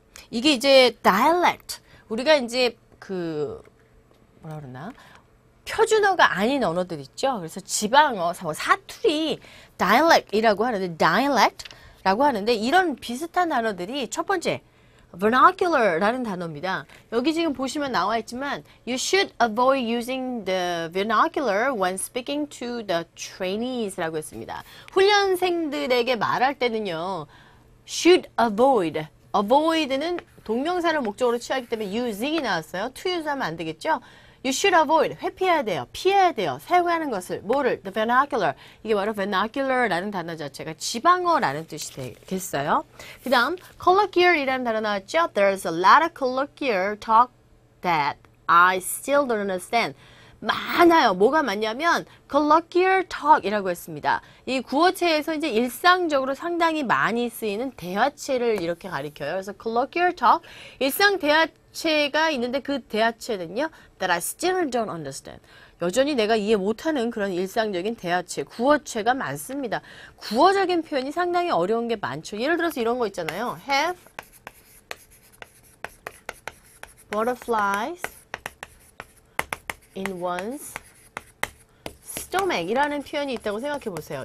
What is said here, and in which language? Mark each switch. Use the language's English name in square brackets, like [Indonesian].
[Korean] 이게 이제 dialect. 우리가 이제 뭐라 그러나? 표준어가 아닌 언어들 있죠. 그래서 지방어, 사투리, dialect이라고 하는데, 이런 비슷한 단어들이 첫 번째, vernacular라는 단어입니다. [English] 여기 지금 보시면 나와 있지만 you should avoid using the vernacular when speaking to the trainees라고 했습니다. [Korean] 훈련생들에게 말할 때는요, [English] should avoid. [Korean] avoid는 동명사를 목적으로 취하기 때문에 using이 나왔어요. to use 하면 안 되겠죠? [English] You should avoid. [Korean] 회피해야 돼요. 피해야 돼요. 사용하는 것을. 뭐를? [English] The vernacular. [Korean] 이게 바로 vernacular라는 단어 자체가 지방어라는 뜻이 되겠어요. 그 다음 colloquial이라는 단어 나왔죠? [English] There's a lot of colloquial talk that I still don't understand. [Korean] 많아요. 뭐가 많냐면 colloquial talk이라고 했습니다. 이 구어체에서 이제 일상적으로 상당히 많이 쓰이는 대화체를 이렇게 가리켜요. 그래서 [English] colloquial talk, [Korean] 일상 대화체가 있는데 그 대화체는요, [English] that I still don't understand. [Korean] 여전히 내가 이해 못하는 그런 일상적인 대화체, 구어체가 많습니다. 구어적인 표현이 상당히 어려운 게 많죠. 예를 들어서 이런 거 있잖아요. [English] Have butterflies in one's stomach [Korean] 이라는 표현이 있다고 생각해 보세요.